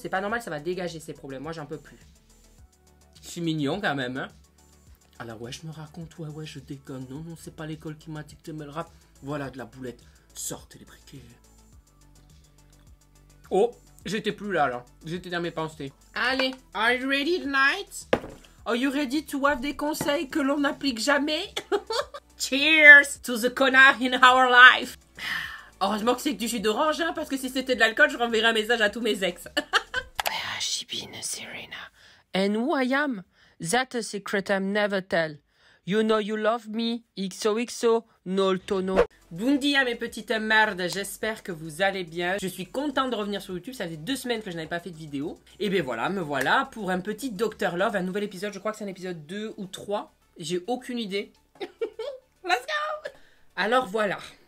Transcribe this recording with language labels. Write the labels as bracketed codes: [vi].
[fr] C'est pas normal, ça va dégager ces problèmes. Moi, j'en peux plus. Je suis mignon quand même, hein. Alors ouais, je me raconte, ouais, je déconne. Non, c'est pas l'école qui m'a dit que t'aimais le rap. Voilà, de la boulette. Sortez les briquets. Oh, j'étais plus là. J'étais dans mes pensées. [en] Allez, are you ready tonight? Are you ready to have [fr] des conseils que l'on n'applique jamais? [en] Cheers to the connard in our life. [fr] Heureusement que c'est que du jus d'orange, hein, parce que si c'était de l'alcool, je renverrais un message à tous mes ex. [en] Where has she been, Serena? And who I am? That's a secret I'll never tell. You know you love me. XOXO, no le tono. [fr] Bundi à mes petites merdes, j'espère que vous allez bien. Je suis contente de revenir sur YouTube. Ça faisait 2 semaines que je n'avais pas fait de vidéo. Et bien voilà, me voilà pour un petit Dr Love, un nouvel épisode. Je crois que c'est un épisode 2 ou 3. J'ai aucune idée. [en] Let's go! [fr] Alors voilà.